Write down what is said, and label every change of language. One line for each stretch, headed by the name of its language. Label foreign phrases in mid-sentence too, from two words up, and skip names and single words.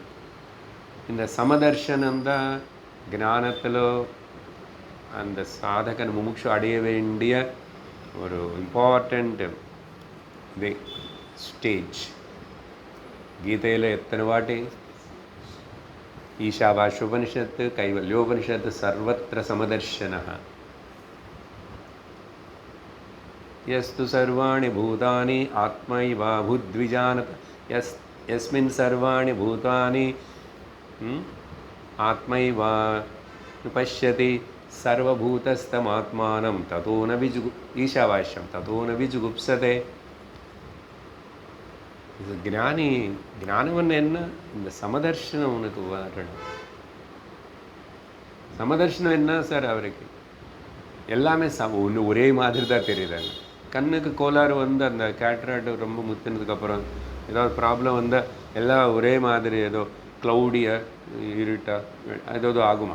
Tamil: இந்த சமதர்ஷனம்தான் ஞானத்தில் அந்த சாதகன் முமுட்சு அடைய வேண்டிய ஒரு
English: important stage.
Tamil: கீதையில் எத்தனை வாட்டி ஈஷாவாஸ்யோபனிஷத்து கைவல்யோபனிஷத்து
Sanskrit: सर्वत्र समदर्शन. यस्तु सर्वाणि भूतानि आत्मैवा भूद्विजानत यस्मिन् सर्वाणि भूतानि आत्मैवा पश्यति सर्वभूतस्थमात्मानं ततो न ईशावास्यं ततो न विजुगुप्सते.
Tamil: இது ஞானம்னு என்ன? இந்த சமதர்ஷனம் உனக்கு வரணும். சமதர்ஷனம் என்ன சார்? அவருக்கு எல்லாமே ஒரே மாதிரி தான் தெரியுதாங்க. கண்ணுக்கு கோளாறு வந்து அந்த கேட்ராக்ட் ரொம்ப முத்தினதுக்கப்புறம் ஏதாவது ப்ராப்ளம் வந்தால் எல்லாம் ஒரே மாதிரி ஏதோ க்ளவுடியாக இருட்டாக ஏதோ ஆகுமா?